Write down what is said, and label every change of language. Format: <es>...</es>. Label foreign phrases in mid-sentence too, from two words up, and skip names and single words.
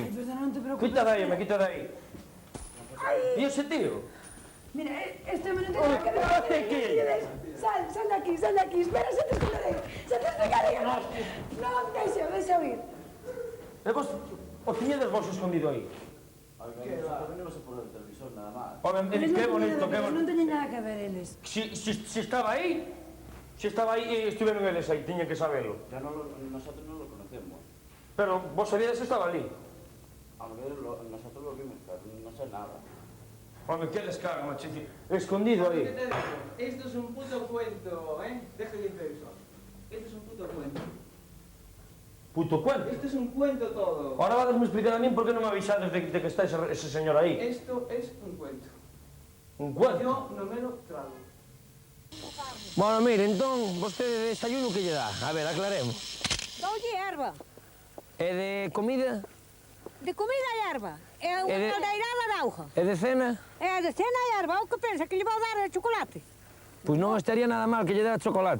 <gl>Perdón, non te preocupes. Quita de aí, me quita de aí. E ese tío? Mira, este hombre non ten nada que ver. Sal de aquí, sal de aquí. Espera, se te explicaré. Se te explicaré. Non, deixa oír. E vos, o tiñedes vos escondido aí?</gl> <es>Oiga, nosotros venimos a poner el televisor, nada más.</es> <gl>Home, que bonito, que bonito. Non teñen nada que ver eles. Si estaba aí, estiveron eles aí, tiñen que sabelo.</gl> <es>Ya no nosotros no lo conocemos.</es> <gl>Pero vos sabíades que estaba ali.</gl> <es>A ver, nosotros lo vimos, pero no sé nada.</es> <gl>Home, que descarga, machiti. Escondido aí.</gl> <es>¿Qué te digo? Esto es un puto cuento, ¿eh? Deja el televisor. Esto es un puto cuento. Puto cuento. Esto es un cuento todo.</es> <gl>Ahora vadesme explicar a min por que non me avisades de que está ese señor aí.</gl> <es>Esto es un cuento. Un cuento? Yo no me lo trago. Bueno, mire,</es> <gl>entón, vostede de desayuno que lle dá?</gl> <es>A ver, aclaremos.</es> <gl>Doulle erva. E de comida? De comida e erva. E unha E de- caldeirada de auga. E de cena? E de cena e erva. O que pensa? Que lle vou dar chocolate? Pois non estaría nada mal que lle dá chocolate.</gl>